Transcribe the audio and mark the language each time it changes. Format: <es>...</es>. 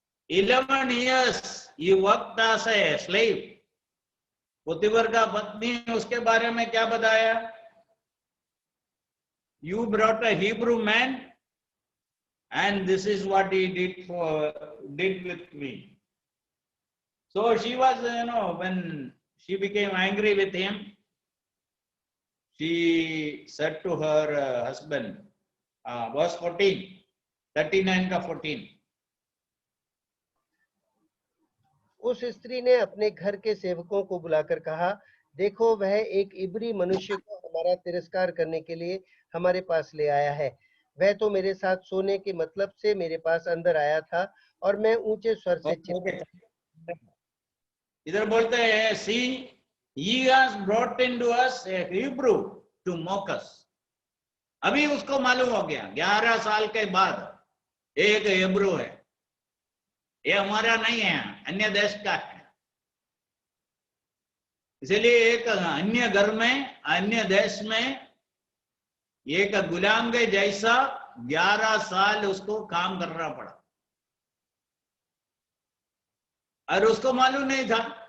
<en>11 years he worked as a slave.</en> <hi>पोतीफर का पत्नी उसके बारे में क्या बताया?</hi> <en>You brought a Hebrew man and this is what he did with me. So she was, when she became angry with him, she said to her husband, verse 14, 39 का 14.</en> <hi>उस स्त्री ने अपने घर के सेवकों को बुलाकर कहा, देखो वह एक इब्री मनुष्य को हमारा तिरस्कार करने के लिए हमारे पास ले आया है। वह तो मेरे साथ सोने के मतलब से मेरे पास अंदर आया था और मैं ऊंचे स्वर से चिल्लाया। इधर बोलते हैं,</hi> <en>see, he has brought into us a Hebrew to mock us.</en> <hi>अभी उसको मालूम हो गया 11 साल के बाद एक हिब्रू है, ये हमारा नहीं है, अन्य देश का है। इसलिए एक अन्य घर में, अन्य देश में एक गुलाम के जैसा 11 साल उसको काम करना पड़ा और उसको मालूम नहीं था।</hi>